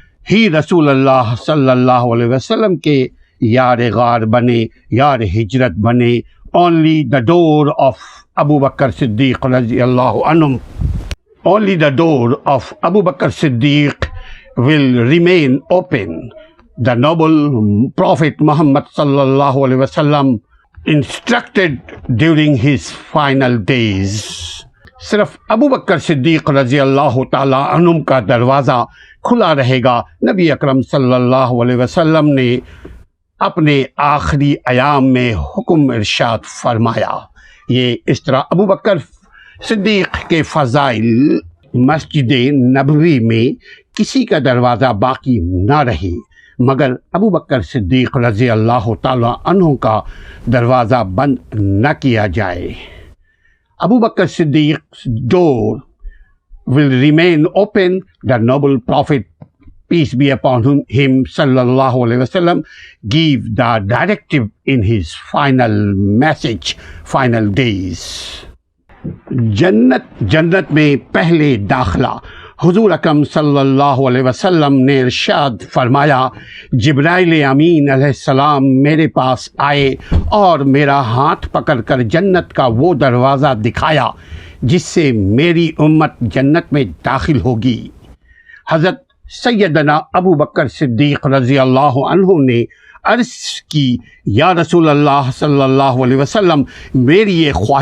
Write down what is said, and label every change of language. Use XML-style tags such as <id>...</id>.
<ur>ہی رسول اللہ صلی اللہ علیہ وسلم کے یار غار بنے، یار ہجرت بنے۔</ur> <en>Only the door of Abu Bakr Siddiq رضی اللہ عنہم، only the door of Abu Bakr Siddiq will remain open. The noble Prophet Muhammad صلی اللہ علیہ وسلم instructed during his final days.</en> <ur>صرف ابو بکر صدیق رضی اللہ تعالی عنہم کا دروازہ کھلا رہے گا۔ نبی اکرم صلی اللہ علیہ وسلم نے اپنے آخری ایام میں حکم ارشاد فرمایا۔ یہ اس طرح ابو بکر صدیق کے فضائل مسجد نبوی میں کسی کا دروازہ باقی نہ رہے مگر ابو بکر صدیق رضی اللہ تعالیٰ عنہ کا دروازہ بند نہ کیا جائے۔ ابو بکر صدیق</ur> <en>door will remain open. The noble prophet, peace be upon him, sallallahu alayhi wasallam, gave the directive in his final message, final days.</en> <ur>جنت میں پہلے داخلہ حضور اکرم صلی اللہ علیہ وسلم نے ارشاد فرمایا، جبرائیل امین علیہ السلام میرے پاس آئے اور میرا ہاتھ پکڑ کر جنت کا وہ دروازہ دکھایا جس سے میری امت جنت میں داخل ہوگی۔ حضرت سیدنا ابو بکر صدیق رضی اللہ عنہ نے عرض کی، یا رسول اللہ صلی اللہ علیہ وسلم، میری یہ</ur>